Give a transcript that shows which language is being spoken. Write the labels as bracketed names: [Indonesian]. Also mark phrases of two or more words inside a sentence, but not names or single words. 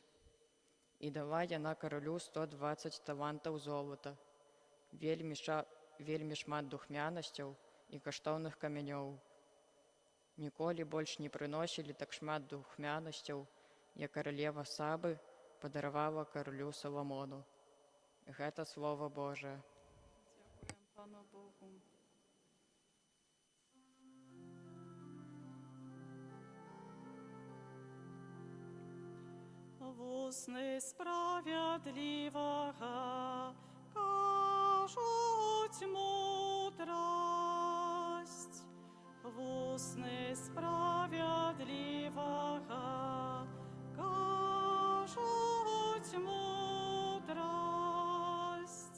[Belarusian] І дала яна каралю 120 талантаў золата, вельмі шмат духмянасцяў і каштоўных камянёў. Ніколі больш не прыносілі так шмат духмянасцяў, як каралева Сабы падаравала каралю Саламону. Гэта Слова Божае. [Ukrainian] Дякуємо Пану Богу. Вусни справедливого кажуть мудрость, вусни справедливого кажуть мудрость.